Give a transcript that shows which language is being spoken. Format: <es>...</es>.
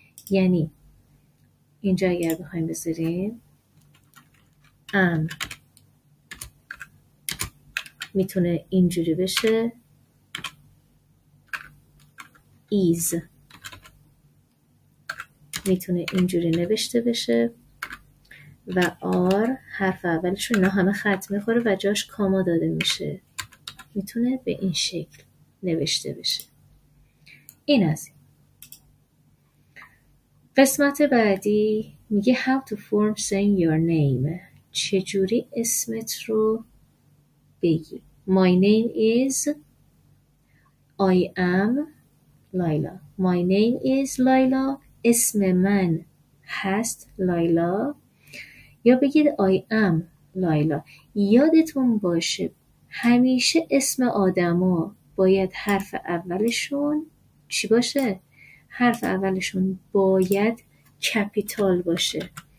<fa>یعنی اینجا اگر بخوایم بذاریم am میتونه اینجوری بشه، is میتونه اینجوری نوشته بشه و are حرف اولشون اینا همه خط میخوره و جاش کاما داده میشه، میتونه به این شکل نوشته بشه. این از این. قسمت بعدی میگه</fa> <en>how to form saying your name.</en> <fa>چجوری اسمت رو بگی.</fa> <en>My name is I am Laila. My name is Laila.</en> <fa>اسم من هست لایلا. یا بگید</fa> <en>I am Laila.</en> <fa>یادتون باشه همیشه اسم آدما باید حرف اولشون چی باشه؟ حرف اولشون باید کپیتال باشه.</fa>